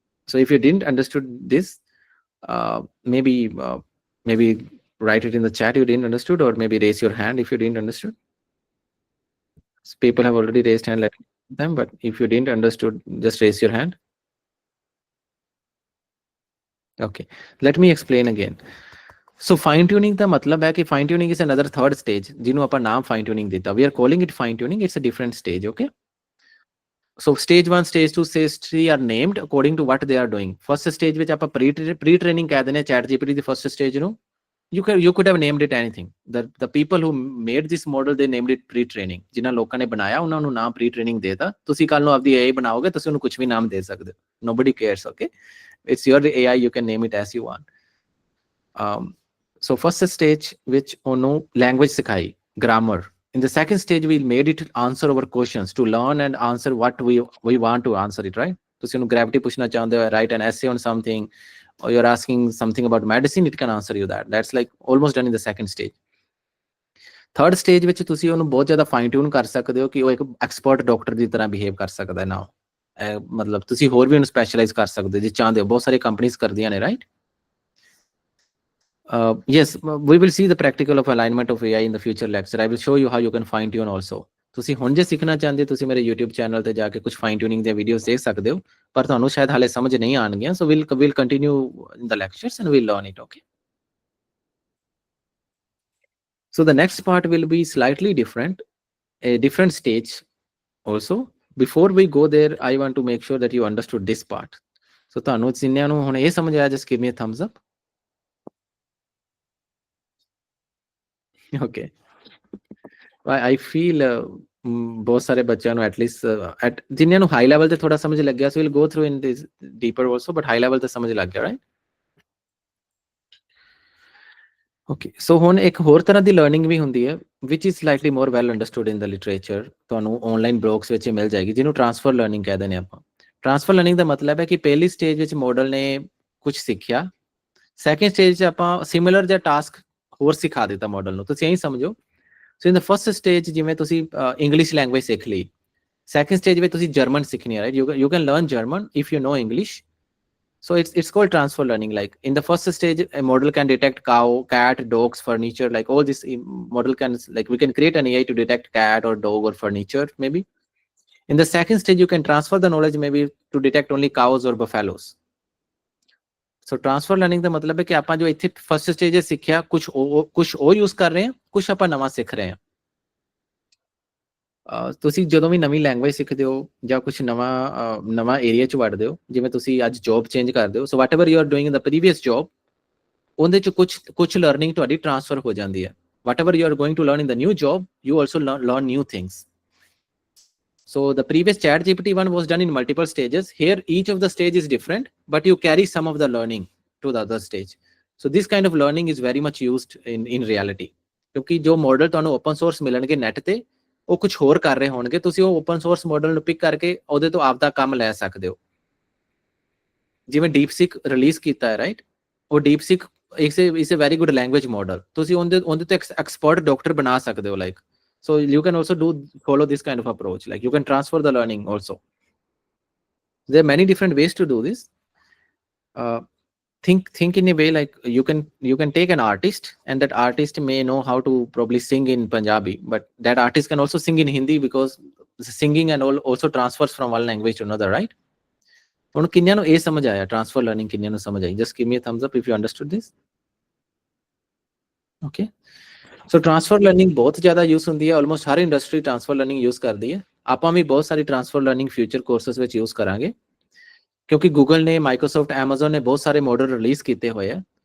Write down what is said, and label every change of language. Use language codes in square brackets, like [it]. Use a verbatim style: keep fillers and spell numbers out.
[en] So if you didn't understood this, maybe uh, maybe write it in the chat you didn't understood, or maybe raise your hand if you didn't understood. So people have already raised hand, let them, but if you didn't understood, just raise your hand. [pa] Okay, let me explain again. So fine tuning ਦਾ ਮਤਲਬ ਹੈ ਕਿ [en] fine tuning is another third stage, [pa] ਜਿਹਨੂੰ ਆਪਾਂ ਨਾਮ fine tuning ਦਿੱਤਾ। [en] We are calling it fine tuning, it's a different stage. Okay, so stage one, stage two, stage three are named according to what they are doing. First stage which [pa] aap pre pre training keh dene [en] chat gpt the first stage, you know, you can you could have named it anything. The the people who made this model, they named it pre training. [pa] ਜਿਨ੍ਹਾਂ ਲੋਕਾਂ ਨੇ ਬਣਾਇਆ ਉਹਨਾਂ ਨੂੰ ਨਾਮ pre training ਦੇਤਾ। ਤੁਸੀਂ ਕੱਲ ਨੂੰ ਆਪਦੀ ਏਆਈ ਬਣਾਓਗੇ, ਤੁਸੀਂ ਉਹਨੂੰ ਕੁਝ ਵੀ ਨਾਮ ਦੇ ਸਕਦੇ ਹੋ, [en] nobody cares. Okay, it's your AI, you can name it as you want. um, So first stage which [pa] ono language sikhai, [en] grammar. In the second stage we made it answer our questions, to learn and answer what we we want to answer it, right? [pa] ਤੁਸੀਂ ਉਹਨੂੰ gravity ਪੁੱਛਣਾ ਚਾਹੁੰਦੇ ਹੋ, [en] write an essay on something, or you're asking something about medicine, it can answer you that. That's like almost done in the second stage. [pa] Third stage ਵਿੱਚ ਤੁਸੀਂ ਉਹਨੂੰ ਬਹੁਤ ਜ਼ਿਆਦਾ fine tune ਕਰ ਸਕਦੇ ਹੋ ਕਿ ਉਹ ਇੱਕ expert doctor ਦੀ ਤਰ੍ਹਾਂ behave ਕਰ ਸਕਦਾ ਹੈ now। ਇਹ ਮਤਲਬ ਤੁਸੀਂ ਹੋਰ ਵੀ ਉਹਨੂੰ specialize ਕਰ ਸਕਦੇ ਹੋ ਜੇ ਚਾਹੁੰਦੇ ਹੋ, ਬਹੁਤ ਸਾਰੀ ਕੰਪਨੀਆਂ ਕਰਦੀਆਂ ਨੇ, right? [en] Uh, yes, w- we will see the practical of alignment of A I in the future lecture. I will show you how you can fine tune also. [pa] ਤੁਸੀਂ ਹੁਣ ਜੇ ਸਿੱਖਣਾ ਚਾਹੁੰਦੇ ਹੋ, ਤੁਸੀਂ ਮੇਰੇ YouTube ਚੈਨਲ ਤੇ ਜਾ ਕੇ ਕੁਝ ਫਾਈਨ ਟਿਊਨਿੰਗ ਦੀਆਂ ਵੀਡੀਓਜ਼ ਦੇਖ ਸਕਦੇ ਹੋ, ਪਰ ਤੁਹਾਨੂੰ ਸ਼ਾਇਦ ਹਾਲੇ ਸਮਝ ਨਹੀਂ ਆਣਗੀਆਂ। [en] So will will continue in the lectures and will learn it. Okay, so the next part will be slightly different, a different stage also. Before we go there, I want to make sure that you understood this part. [pa] So ਤੁਹਾਨੂੰ ਜਿੰਨਿਆਂ ਨੂੰ ਹੁਣ ਇਹ ਸਮਝ ਆਇਆ, [en] just give me a thumbs up. [pa] Okay, I I feel uh, mm, ਬਹੁਤ ਸਾਰੇ ਬੱਚਿਆਂ ਨੂੰ ਐਟਲੀਸਟ ਐਟ ਜਿਨ੍ਹਾਂ ਨੂੰ ਹਾਈ ਲੈਵਲ ਤੇ ਥੋੜਾ ਸਮਝ ਲੱਗਿਆ, [en] so will go through in this deeper also, [pa] but high level ਤੇ ਸਮਝ ਲੱਗ ਗਿਆ, ਰਾਈਟ? [en] okay, so [pa] ਹੁਣ ਇੱਕ ਹੋਰ ਤਰ੍ਹਾਂ ਦੀ ਲਰਨਿੰਗ ਵੀ ਹੁੰਦੀ ਹੈ [en] Which is slightly more well understood in the literature. [pa] ਤੁਹਾਨੂੰ ਆਨਲਾਈਨ ਬਲੌਗਸ ਵਿੱਚ ਇਹ ਮਿਲ ਜਾਏਗੀ, ਜਿਹਨੂੰ ਟ੍ਰਾਂਸਫਰ ਲਰਨਿੰਗ ਕਹਿੰਦੇ ਨੇ ਆਪਾਂ। ਟ੍ਰਾਂਸਫਰ ਲਰਨਿੰਗ ਦਾ ਮਤਲਬ ਹੈ ਕਿ ਪਹਿਲੀ ਸਟੇਜ ਵਿੱਚ ਮਾਡਲ ਨੇ ਕੁਝ ਸਿੱਖਿਆ, ਸੈਕਿੰਡ ਸਟੇਜ 'ਚ ਆਪਾਂ ਸਿਮਿਲਰ ਜਿਹਾ ਟਾਸਕ ਹੋਰ ਸਿਖਾ ਦਿੱਤਾ ਮਾਡਲ ਨੂੰ, ਤੁਸੀਂ ਇਹੀ ਸਮਝੋ। [en] so in the first stage [pa] ਜਿਵੇਂ ਤੁਸੀਂ ਇੰਗਲਿਸ਼ ਲੈਂਗੁਏਜ ਸਿੱਖ ਲਈ, ਸੈਕਿੰਡ ਸਟੇਜ ਵਿੱਚ ਤੁਸੀਂ ਜਰਮਨ ਸਿੱਖਣੀ ਹੈ, right? [en] You you can learn German if you know English. So it's it's called transfer learning. Like in the first stage, a model can detect cow, cat, dogs, furniture. Like all this um, model can like we can create an A I to detect cat or dog or furniture. Maybe in the second stage, you can transfer the knowledge maybe to detect only cows or buffaloes. [pa] So transfer learning ਦਾ ਮਤਲਬ ਹੈ ਕਿ ਆਪਾਂ ਜੋ ਇੱਥੇ first stage 'ਚ ਸਿੱਖਿਆ, ਕੁਝ ਉਹ ਕੁਝ ਉਹ use ਕਰ ਰਹੇ ਹਾਂ, ਕੁਝ ਆਪਾਂ ਨਵਾਂ ਸਿੱਖ ਰਹੇ ਹਾਂ। ਅਹ ਤੁਸੀਂ ਜਦੋਂ ਵੀ ਨਵੀਂ ਲੈਂਗੁਏਜ ਸਿੱਖਦੇ ਹੋ ਜਾਂ ਕੁਝ ਨਵਾਂ ਅਹ, ਨਵਾਂ ਏਰੀਆ 'ਚ ਵੜਦੇ ਹੋ, ਜਿਵੇਂ ਤੁਸੀਂ ਅੱਜ ਜੌਬ ਚੇਂਜ ਕਰਦੇ ਹੋ, [en] so whatever you are doing in the previous job, [pa] ਉਹਦੇ ਚ ਕੁਝ ਕੁਝ ਲਰਨਿੰਗ ਤੁਹਾਡੀ ਟ੍ਰਾਂਸਫਰ ਹੋ ਜਾਂਦੀ ਹੈ। [en] Whatever you are going to learn in the new job, you also learn new things. So the previous chat G P T one was done in multiple stages. Here, each of the stage is different, but you carry some of the learning to the other stage. So this kind of learning is very much used in in reality. [pa] ਕਿਉਂਕਿ ਜੋ model ਤੁਹਾਨੂੰ open source ਮਿਲਣਗੇ net ਤੇ, ਉਹ ਕੁਝ ਹੋਰ ਕਰ ਰਹੇ ਹੋਣਗੇ, ਤੁਸੀਂ ਉਹ ਓਪਨ ਸੋਰਸ ਮਾਡਲ ਨੂੰ ਪਿਕ ਕਰਕੇ ਉਹਦੇ ਤੋਂ ਆਪਦਾ ਕੰਮ ਲੈ ਸਕਦੇ ਹੋ। ਜਿਵੇਂ ਡੀਪਸਿਕ ਰਿਲੀਜ਼ ਕੀਤਾ ਹੈ, ਰਾਈਟ? ਉਹ [en] DeepSeek is is very good language model, [pa] ਤੁਸੀਂ ਉਹਦੇ ਉਹਦੇ ਤੋਂ ਐਕਸਪਰਟ ਡਾਕਟਰ ਬਣਾ ਸਕਦੇ ਹੋ, like. [en] So you can also do follow this kind of approach, like you can transfer the learning also. There are many different ways to do this. uh, think think in a way like you can you can take an artist, and that artist may know how to probably sing in Punjabi, but that artist can also sing in Hindi, because singing and all also transfers from one language to another, right? [pa] ਹੁਣ ਕਿੰਨਿਆਂ ਨੂੰ ਇਹ ਸਮਝ ਆਇਆ, transfer learning ਕਿੰਨਿਆਂ ਨੂੰ ਸਮਝ ਆਈ? [en] Just give me a thumbs up if you understood this. [pa] Okay, so transfer learning ਬਹੁਤ ਜ਼ਿਆਦਾ ਯੂਜ਼ ਹੁੰਦੀ ਹੈ, ਆਲਮੋਸਟ ਹਰ ਇੰਡਸਟਰੀ ਟ੍ਰਾਂਸਫਰ ਲਰਨਿੰਗ ਯੂਜ਼ ਕਰਦੀ ਹੈ। ਆਪਾਂ ਵੀ ਬਹੁਤ ਸਾਰੀ ਟ੍ਰਾਂਸਫਰ ਲਰਨਿੰਗ ਫਿਊਚਰ ਕੋਰਸਸ ਵਿੱਚ ਯੂਜ਼ ਕਰਾਂਗੇ, ਕਿਉਂਕਿ ਗੂਗਲ ਨੇ, ਮਾਈਕਰੋਸਾਫਟ, Amazon ਨੇ ਬਹੁਤ ਸਾਰੇ ਮਾਡਲ ਰਿਲੀਜ਼ ਕੀਤੇ ਹੋਏ ਆ।